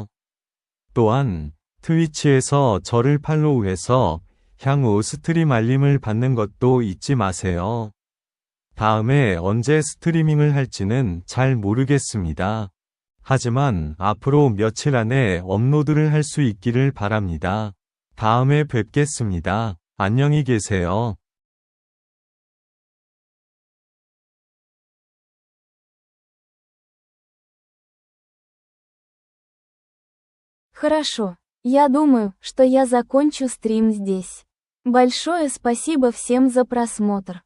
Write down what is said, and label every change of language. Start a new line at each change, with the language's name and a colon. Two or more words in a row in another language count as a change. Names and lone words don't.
Korean: 또한 트위치에서 저를 팔로우해서 향후 스트림 알림을 받는 것도 잊지 마세요. 다음에 언제 스트리밍을 할지는 잘 모르겠습니다. 하지만 앞으로 며칠 안에 업로드를 할 수 있기를 바랍니다. 다음에 뵙겠습니다. 안녕히 계세요.
Russian: Хорошо, я думаю, что я закончу стрим здесь. Большое спасибо всем за просмотр.